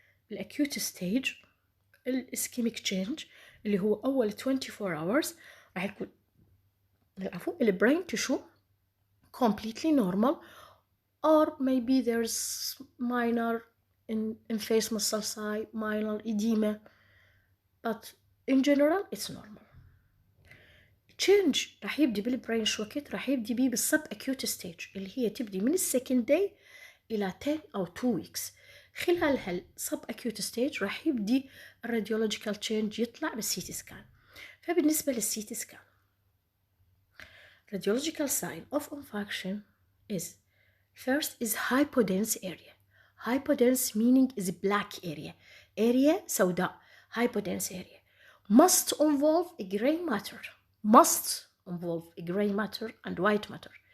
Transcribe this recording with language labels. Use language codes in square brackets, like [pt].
[en] بالacute stage, ischemic change [ar] اللي هو أول [en] 24 hours [ar] راح يكون البراين [en] tissue completely normal, or maybe there's minor in face muscle side, minor edema, but in general it's normal. [ar] change راح يبدي بالبراين شو وقت راح يبدي بيه بالسب acute stage اللي هي تبدي من السكند داي إلى 10 أو 2 weeks. خلال هالسب acute stage راح يبدي الراديولوجيكال change يطلع بالسيتي سكان. فبالنسبة للسيتي سكان [en] radiological sign of infarction is first is hypodense area. Hypodense meaning is black area [ar] سوداء. [en] Hypodense area must involve a gray matter, must involve a gray matter and white matter.